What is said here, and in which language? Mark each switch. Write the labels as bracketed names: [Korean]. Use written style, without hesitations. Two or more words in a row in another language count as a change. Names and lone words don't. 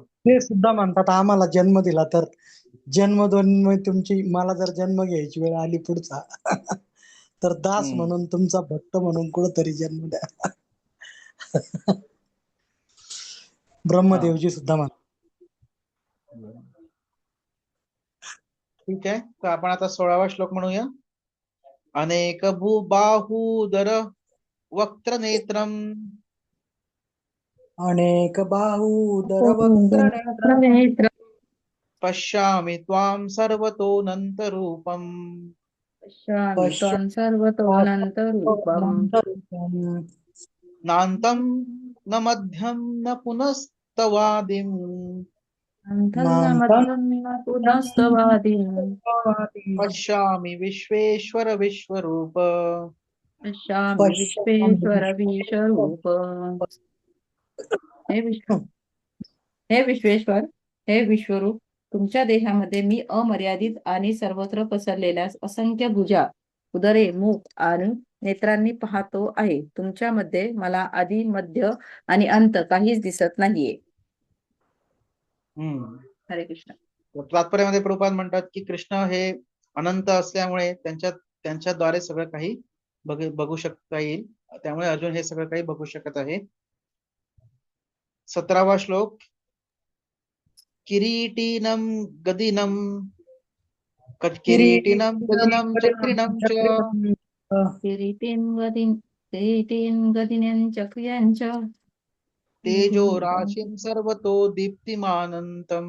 [Marathi] ते सुद्धा म्हणतात आम्हाला जन्म दिला तर जन्म दोन तुमची, मला जर जन्म घ्यायची वेळ आली पुढचा तर दास म्हणून, तुमचा भक्त म्हणून कुठंतरी जन्म द्या. ब्रह्मदेवजी सुद्धा म्हणतात. ठीक आहे, तर आपण आता 16वा श्लोक म्हणूया. [Sanskrit] अनेक बाहूदर वक्त्र नेत्रम अनेक बाहूदर वक्त्र नेत्र पश्यामि त्वां सर्वतोऽनन्त रूपम्. पश्यामि त्वां सर्वतोऽनन्तरूपम्. नान्तं न मध्यं न पुनस्तवादिम्. नान्तं न मध्यं न पुनस्तवादिम्. पश्यामि विश्वेश्वर विश्वरूप. पश्यामि विश्वेश्वर विश्वरूप. [Marathi] हे विश्वेश्वर, हे विश्वरूप, तुमच्या देहामध्ये मी अमर्यादित आणि सर्वत्र पसरलेल्या असंख्य भुजा, उदरे, मुख आणि नेत्रांनी पाहतो आहे. तुमच्यामध्ये मला आधी, मध्य आणि अंत काहीच दिसत नाहीये. हरे कृष्ण. तात्पर्यामध्ये प्रभुपाद म्हणतात की कृष्ण हे अनंत असल्यामुळे त्यांच्याद्वारे सगळं काही बघू शकता येईल. त्यामुळे अर्जुन हे सगळं काही बघू शकत आहे. 17वा श्लोक. [Sanskrit] किरीटिनं गदिनं किरीटिनं गदिनं चक्रिणं च किरीटिं गदिनं चक्रियं च तेजो राशिं सर्वतो दीप्तिमानन्तम्.